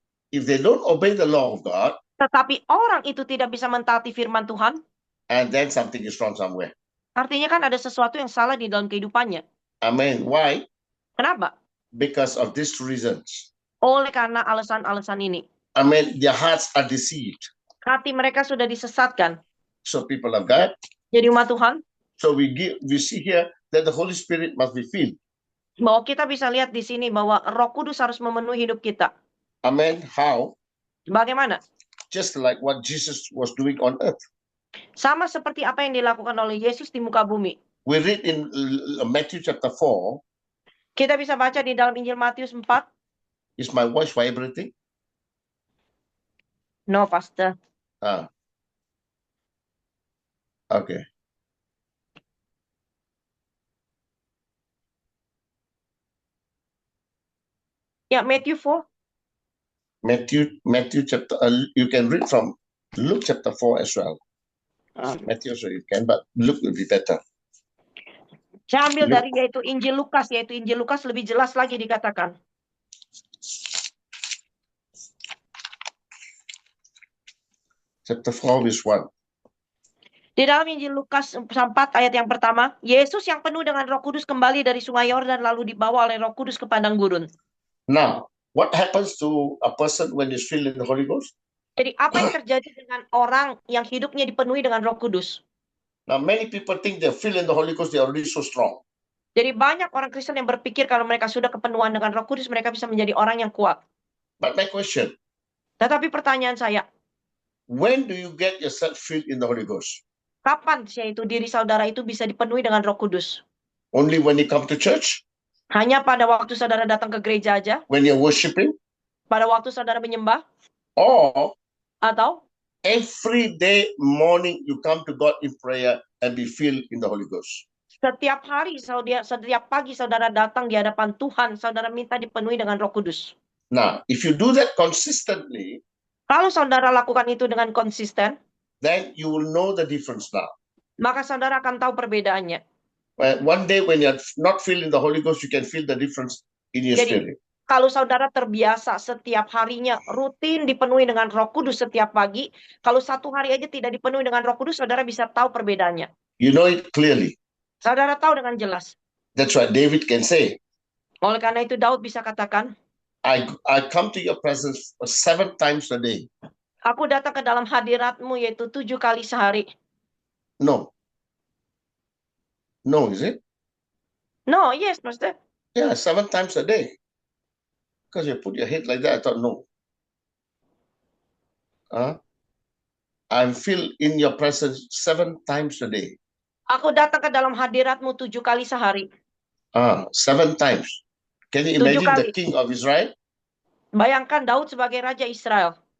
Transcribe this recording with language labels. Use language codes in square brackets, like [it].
[en] if they don't obey the law of God, [id] tetapi orang itu tidak bisa mentaati firman Tuhan, [en] and then something is wrong somewhere. [id] artinya kan ada sesuatu yang salah di dalam kehidupannya. [en] Amen. Why? [id] Kenapa? [en] Because of these reasons. [id] Oleh karena alasan-alasan ini. [en] Amen. Their hearts are deceived. [id] Hati mereka sudah disesatkan. [en] So people of God, [id] Jadi umat Tuhan, [en] so we see here that the Holy Spirit must be filled. [id] Bahwa kita bisa lihat di sini bahwa Roh Kudus harus memenuhi hidup kita. [en] Amen. How? [id] Bagaimana? [en] Just like what Jesus was doing on earth. [id] Sama seperti apa yang dilakukan oleh Yesus di muka bumi. [en] We read in Matthew chapter 4. [id] Kita bisa baca di dalam Injil Matius 4. [en] Is my voice vibrating? No, Pastor. Ah. Okay. [id] Ya, Matthew 4. [en] Matthew chapter, you can read from Luke chapter 4 as well. Matthew, so you can, but Luke will be better. [id] Saya ambil [en] Luke. [id] dari yaitu Injil Lukas lebih jelas lagi dikatakan. [en] Chapter 4 verse 1. [id] Di dalam Injil Lukas 4 ayat yang pertama, Yesus yang penuh dengan Roh Kudus kembali dari Sungai Yordan lalu dibawa oleh Roh Kudus ke padang gurun. [en] Now, what happens to a person when he's filled in the Holy Ghost? [id] Jadi apa yang terjadi dengan orang yang hidupnya dipenuhi dengan Roh Kudus? [en] Now, many people think they're filled in the Holy Ghost, they're already so strong. [id] Jadi banyak orang Kristen yang berpikir kalau mereka sudah kepenuhan dengan Roh Kudus, mereka bisa menjadi orang yang kuat. [en] But my question, [id] Tetapi pertanyaan saya, [en] when do you get yourself filled in the Holy Ghost? [id] kapan yaitu diri saudara itu bisa dipenuhi dengan Roh Kudus? [en] Only when you come to church? [id] Hanya pada waktu saudara datang ke gereja aja? [en] When you're worshiping? [id] Pada waktu saudara menyembah? [en] Or [id] Atau [en] every day morning you come to God in prayer and be filled in the Holy Ghost? [id] setiap hari, setiap pagi saudara datang di hadapan Tuhan, saudara minta dipenuhi dengan Roh Kudus. [en] Now, if you do that consistently, [id] Kalau saudara lakukan itu dengan konsisten, [en] then you will know the difference now. [id] maka saudara akan tahu perbedaannya. [en] One day when you're not feeling the Holy Ghost, you can feel the difference in your [id] Jadi, [en] spirit. [id] kalau saudara terbiasa setiap harinya rutin dipenuhi dengan Roh Kudus setiap pagi, kalau satu hari aja tidak dipenuhi dengan Roh Kudus, saudara bisa tahu perbedaannya. [en] You know it clearly. [id] Saudara tahu dengan jelas. [en] That's why David can say, [id] Oleh karena itu Daud bisa katakan, [en] I come to your presence 7 times a day. [id] aku datang ke dalam hadiratmu yaitu 7 kali sehari. [en] No. No, is it? No, yes, Master. Yeah, 7 times a day. Because you put your head like that, I thought, no. I'm filled in your presence 7 times a day. [id] Aku datang ke dalam hadiratmu 7 kali sehari. [en] 7 times. Can you [id] 7 [en] imagine the [id] kali. [en] king of Israel? [id] Bayangkan Daud sebagai Raja Israel.